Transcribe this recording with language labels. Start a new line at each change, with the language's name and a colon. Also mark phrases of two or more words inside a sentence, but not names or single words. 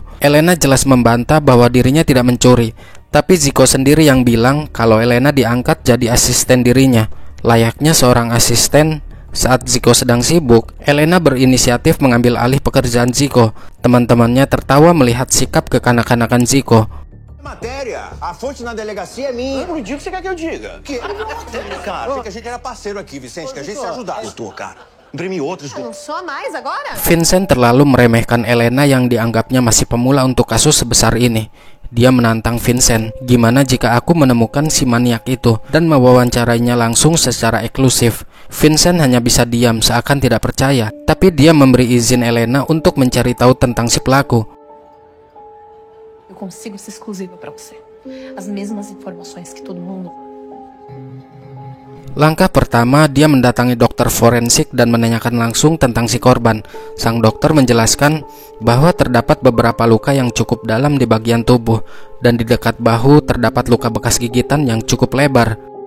Indonesian: Elena jelas membantah bahwa dirinya tidak mencuri. Tapi Zico sendiri yang bilang kalau Elena diangkat jadi asisten dirinya. Layaknya seorang asisten. Saat Zico sedang sibuk, Elena berinisiatif mengambil alih pekerjaan Zico. Teman-temannya tertawa melihat sikap kekanak-kanakan Zico.
Portuguese: Matéria, a fonte na delegacia é minha. Eu não digo o que você quer que eu diga. Cara, achei que a gente era parceiro aqui, Vicente, que a gente se ajudava. Doutor, cara, imprimi outros. Não sou mais agora?
Indonesian: Vincent terlalu meremehkan Elena yang dianggapnya masih pemula untuk kasus sebesar ini. Dia menantang Vincent, gimana jika aku menemukan si maniak itu dan mewawancarainya langsung secara eksklusif. Vincent hanya bisa diam seakan tidak percaya, tapi dia memberi izin Elena untuk mencari tahu tentang si pelaku.
Portuguese: Eu consigo ser exclusiva para você. As mesmas informações que todo mundo.
Indonesian: Langkah pertama, dia mendatangi dokter forensik dan menanyakan langsung tentang si korban. Sang dokter menjelaskan bahwa terdapat beberapa luka yang cukup dalam di bagian tubuh, dan di dekat bahu terdapat luka bekas gigitan yang cukup lebar.